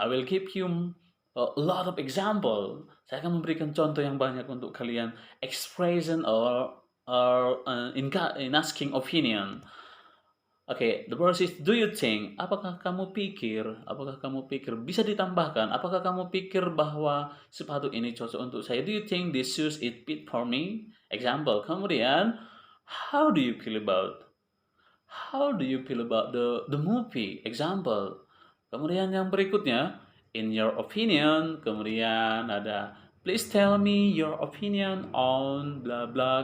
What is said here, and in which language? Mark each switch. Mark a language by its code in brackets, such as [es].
[en] I will give you a lot of example. [id] Saya akan memberikan contoh yang banyak untuk kalian. [en] Expression or in asking opinion. Oke, the first is, do you think? [id] Apakah kamu pikir? Apakah kamu pikir? Bisa ditambahkan. Apakah kamu pikir bahwa sepatu ini cocok untuk saya? [en] Do you think this shoes it fit for me? Example. [id] Kemudian, [en] how do you feel about? How do you feel about the movie? Example. [id] Kemudian yang berikutnya, [en] in your opinion. [id] Kemudian ada, [en] please tell me your opinion on bla bla.